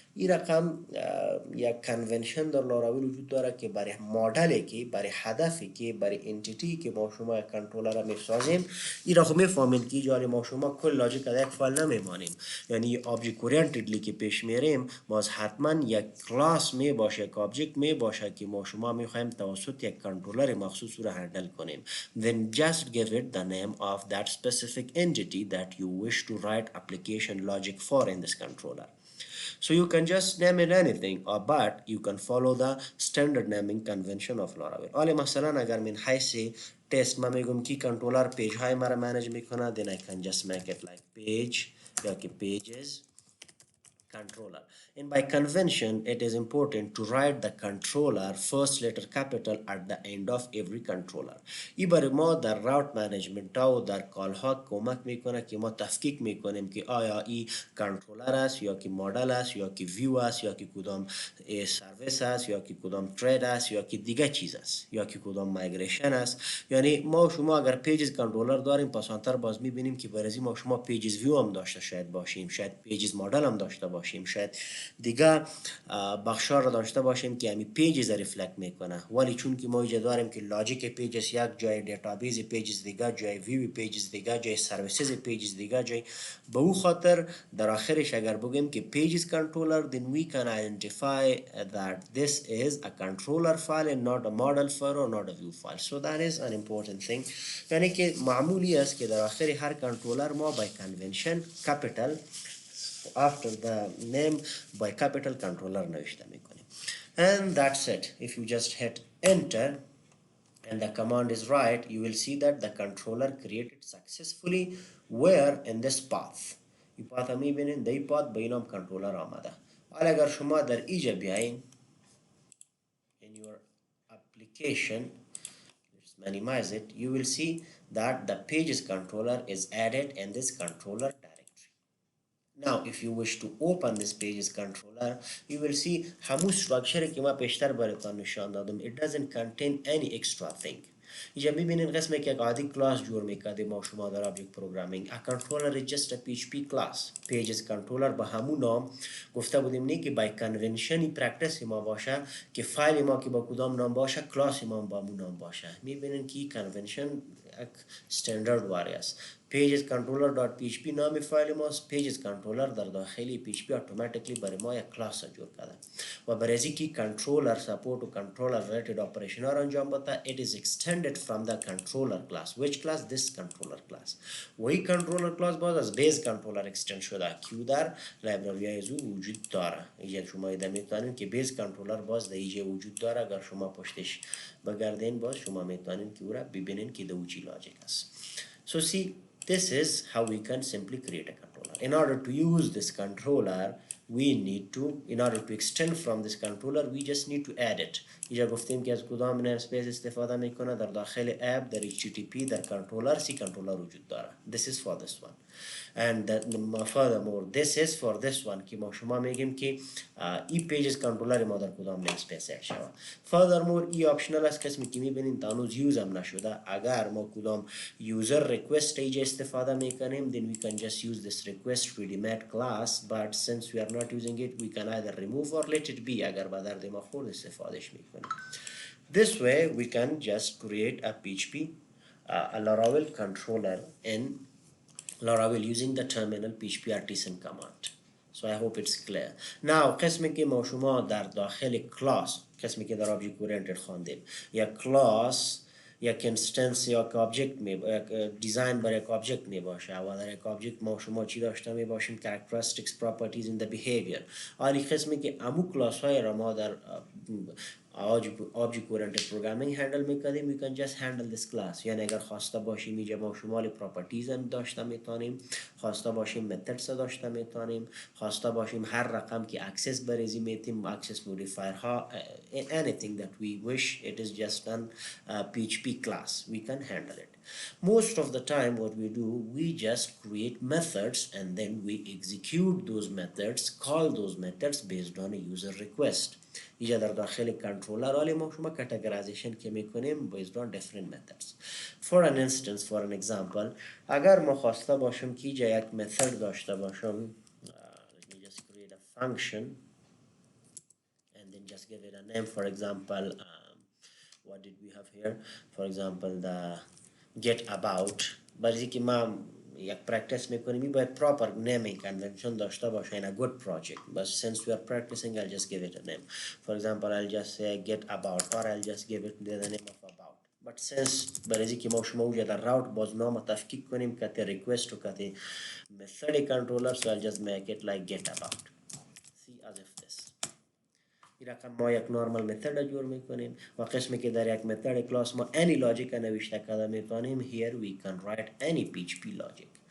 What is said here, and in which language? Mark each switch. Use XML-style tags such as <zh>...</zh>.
<fa>این رقم یک کنونشن در لاراول وجود داره که برای مدلی که برای هدفی که برای انتیتی که ما شما یک کنترلر را میسازیم، این را خب میفهمیم که جاری ما شما کل لاجیک از یک فایل نمیمانیم. یعنی آبجکت اورینتدلی که پیش میریم باز حتما یک کلاس می باشه، یک آبجکت می باشه که ما شما میخوایم توسط یک کنترلر مخصوص رو هندل کنیم.</fa> <en>Then just give it the name of that specific entity that you wish to write application logic for in this controller. So you can just name it anything, but you can follow the standard naming convention of Laravel.</en> <fa>حالا مثلا اگر من حیث تست ما میگم که کنترلر پیج های مرا منیج میکنه,</fa> <en>then I can just make it like page</en> <fa>یا که pages controller.</fa> <en>And by convention, it is important to write the controller first letter capital at the end of every controller.</en> <fa>ای برای ما در راوت منیجمنت و در کال ها کمک میکنه که ما تفکیک میکنیم که آیا ای کنترلر است یا که مدل است یا که ویو است یا که کدام سرویس است یا که کدام ترید است یا که دیگه چیز است یا که کدام مایگریشن است. یعنی ما شما اگر پیجز کنترلر داریم پس آنتر باز میبینیم که برای ما شما پیجز ویو هم داشته شاید باشیم, شاید پیجز مدل هم داشته باشیم, شاید دیگه بخشار را داشته باشیم که همین پیجز ریفلکت میکنه. ولی چون که ما اینجا داریم که لاجیک پیجز یک جای, دیتابیس پیجز دیگه جای, ویو پیجز دیگه جای, سرویسز پیجز دیگه جای, به او خاطر در آخرش اگر بگیم که pages controller,</fa> <en>then we can identify that this is a controller file and not a model file or not a view file. So that is an important thing.</en> <fa>یعنی که معمولی است که در آخر هر کنترلر ما</fa> <en>by convention capital after the name by capital controller</en> <fa>نوشته میکنیم.</fa> <en>And that's it. If you just hit enter and the command is right, you will see that the controller created successfully where in this path.</en> <fa>این پاth هم میبینین, در این پاth به این هم کنترلر آمده. حالا اگر شما در اینجا بیاین</fa> <en>in your application, let's minimize it, you will see that the pages controller is added in this controller directory. Now if you wish to open this pages controller, you will see</en> <fa>همون structure که ما پیشتر براتون نشان دادم,</fa> <en>it doesn't contain any extra thing.</en> <fa>اینجا میبینین قسمی که یک عادی کلاس جور میکردیم ما شما در آبجکت پروگرامینگ.</fa> <en>A controller is just a PHP class.</en> <fa>pages controller به همون نام گفته بودیم نه که</fa> <en>by convention</en> <fa>پرکتس ما باشه که فایل ما که با کدام نام باشه کلاس ما با همون نام باشه. میبینین که convention یک استاندارد واری است. pages controller.php نام فایل ماست. pages controller در داخلی php automatically برای ما یک کلاس جور کرده و برای از اینکه controller support و controller related operation را انجام بده,</fa> <en>it is extended from the controller class.</en> <fa>which class? this controller class. و این controller class باز از base controller extend شده که در لایبرری های وجود داره. اینجا شما ایده میتونین که base controller باز در اینجا وجود داره. اگر شما پشتش بگردین باز شما میتونین که او را ببینین که در چی لاجیک است.</fa> <en>So see, this is how we can simply create a controller. In order to use this controller, we need to, in order to extend from this controller, we just need to add it.</en> <fa>اینجا گفتیم که از کدام namespace استفاده میکنه. در داخل app, در HTTP, در controller, سی controller وجود داره.</fa> <en>This is for this one. And furthermore, this is for this one</en> <fa>که ما شما میگیم که ای pages controller ما در کدام namespace اد شود. Furthermore, ای optional است کسی که میبینین تانوز یوز هم نشده. اگر ما کدام user request اینجا استفاده میکنیم,</fa> <en>then we can just use this request ready-made class, but since we are not using it, we can either remove or let it be.</en> <fa>اگر به درد ما خورد استفادهش میکنیم.</fa> <en>This way we can just create a PHP, a Laravel controller in Laravel using the terminal php artisan command. So I hope it's clear.</en> <fa>Now قسمی که ما شما در داخل کلاس, قسمی که در object oriented خواندیم, یا کلاس یک اینستنس یا یک آبجکت دیزاین برای یک آبجکت می باشه و در یک آبجکت ما شما چی داشته می باشیم</fa> <en>characteristics properties in the behavior.</en> <fa>حالی قسمی که امو کلاس های را ما در</fa> <en>object oriented programming handle میکنیم we can just handle this class.</en> <fa>یعنی اگر خواسته باشیم اینجا ما شمال properties هم داشته میتونیم، خواسته باشیم methods داشته میتونیم، خواسته باشیم هر رقم که access بریزی میتیم access modifier ها</fa> <en>anything that we wish. It is just an PHP class, we can handle it. Most of the time what we do, we just create methods and then we execute those methods, call those methods based on a user request.</en> <fa>اینجا در داخل کنترلر حالی ما شما کاتگورایزیشن که میکنیم</fa> <en>based on different methods. For an instance, for an example,</en> <fa>اگر ما خواسته باشم که اینجا یک method داشته باشم</fa> <en>let me just create a function and then just give it a name. For example, what did we have here? For example, the get about.</en> <fa>برای که ما یک practice میکنیم این باید proper naming convention داشته باشه</fa> <en>in a good project. But since we are practicing, I'll just give it a name. For example, I'll just say get about or I'll just give it the name of about.</en> <fa>But since برای که ما شما وجه در راوت باز نام تفکیک کنیم که request و که method controller,</fa> <en>so I'll just make it like get about. See, as if this.</en> <fa>این رقم ما یک نورمال متد جور میکنیم و قسمی که در یک متد کلاس ما any logic نوشته کرده میتونیم</fa> <en>here we can write any PHP logic.</en>